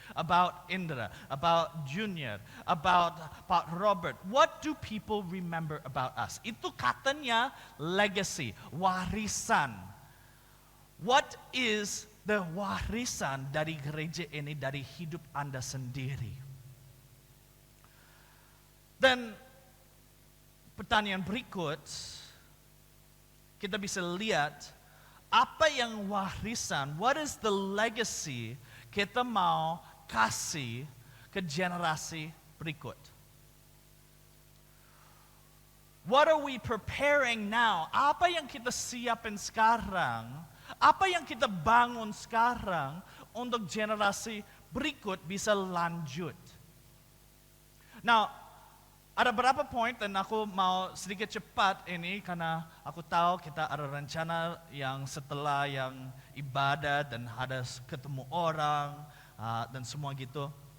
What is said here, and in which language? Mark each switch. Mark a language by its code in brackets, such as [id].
[en] About Indra, about Junior, about Pak Robert? What do people remember about us? [id] Itu katanya legacy, warisan. [en] What is the [id] warisan dari gereja ini, dari hidup Anda sendiri? Dan pertanyaan berikut, kita bisa lihat apa yang warisan, [en] what is the legacy [id] kita mau kasih ke generasi berikut. [en] What are we preparing now? [id] Apa yang kita siapin sekarang? Apa yang kita bangun sekarang untuk generasi berikut bisa lanjut? Now, ada beberapa poin dan aku mau sedikit cepat ini karena aku tahu kita ada rencana yang setelah yang ibadah dan ada ketemu orang dan semua gitu.